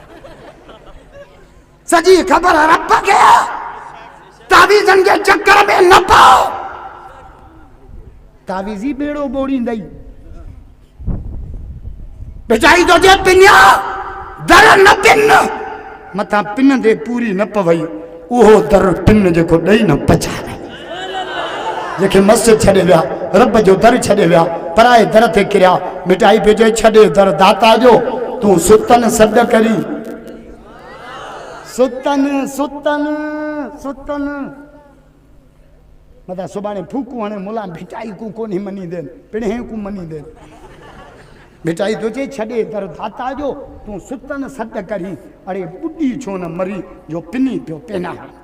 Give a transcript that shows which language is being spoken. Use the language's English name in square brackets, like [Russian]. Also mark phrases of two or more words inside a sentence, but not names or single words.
[Sindhi] सॼी ख़बर रब खे तावीज़नि जे चक्कर में न पाओ तावीज़ी बेड़ो ॿोड़ींदई बेचारी तो जे पिन्या दर न पिन मथां पिन ते पूरी न पवई उहो दर पिन जेको ॾेई न पछाड़े जेके मस्जिद छॾे विया रब जो दर छॾे विया पराए दर ते किरिया मिटाई पियो चए छॾे दर दाता जो तूं सुतन सॾ करी सुतन मथां सुभाणे फूकू हाणे मुला मिटाई को कोन्हे मञींदे पिणे को मञींदे मिटाई तो चए छॾे दर दाता जो तूं सुतन सॾ करी अड़े ॿुॾी छो न मरी जो पिनी पियो पेना